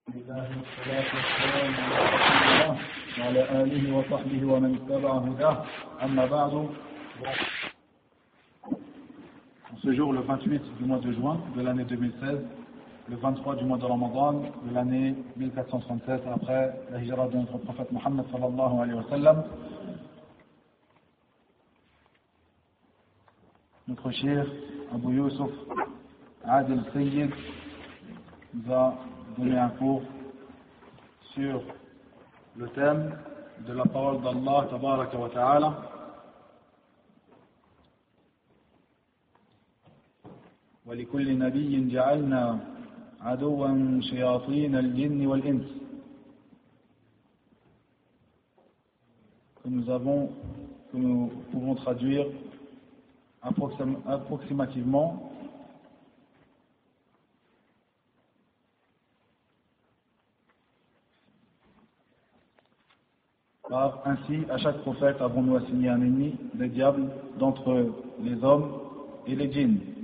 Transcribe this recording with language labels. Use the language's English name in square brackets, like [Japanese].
[Arabic] والصلاة والسلام على رسول الله وعلى آله وصحبه ومن اتبع هداه. أما بعد، [French] ce jour, le 28 du mois de juin de l'année 2016, le 23 du mois de Ramadan de l'année 1476 après la hijra de notre prophète Mohammed [Arabic] sallallahu alayhi wa sallam, [French] notre cheikh Abu Yusuf Adil Sayyid nous a donné un cours sur le thème de la parole d'Allah [Arabic] tabaraka wa ta'ala. ولكل نبي جعلنا عدوا شياطين الجن والإنس. [French] que nous pouvons traduire approximativement par ainsi à chaque prophète avons-nous assigné un ennemi, le diable, d'entre les hommes et les djinns.